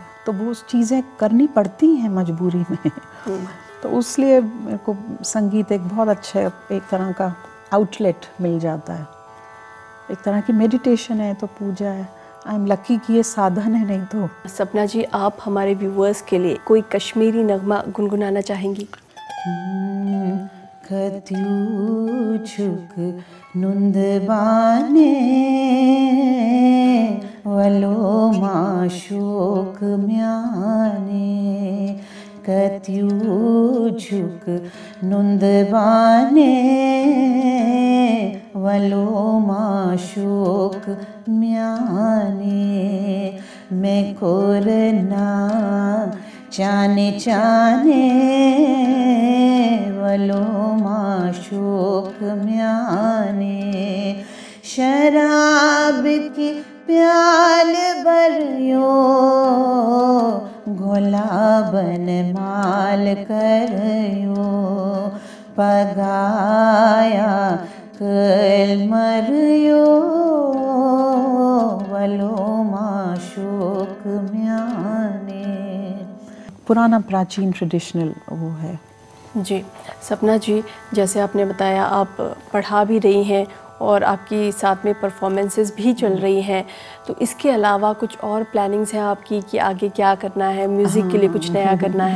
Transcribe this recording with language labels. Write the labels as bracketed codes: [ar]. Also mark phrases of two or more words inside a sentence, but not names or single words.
[hi] तो वो चीज़ें करनी पड़ती हैं मजबूरी में। तो इसलिए मेरे को संगीत एक बहुत अच्छा एक तरह का आउटलेट मिल जाता है, एक तरह की मेडिटेशन है, तो पूजा है। [en] I am lucky [hi] कि ये साधन है, नहीं तो। सपना जी, आप हमारे व्यूअर्स के लिए कोई कश्मीरी नगमा गुनगुनाना चाहेंगी? [ks] कत्यू छुक नुंद बाने वलो माशोक म्याने, कत्यू छुक नुंद बाने वलो माशोक म्याने, मैं कोरना चाने चाने वलो माशोक म्याने, शराब की प्याल भरियो गुलाबन माल करयो, पगाया कल मरियो वलो माशोक म्याने। [hi] पुराना प्राचीन ट्रेडिशनल वो है। जी सपना जी, जैसे आपने बताया आप पढ़ा भी रही हैं और आपकी साथ में परफॉर्मेंसेस भी चल रही हैं, तो इसके अलावा कुछ और प्लानिंग्स हैं आपकी कि आगे क्या करना है, म्यूज़िक के लिए कुछ नया करना है?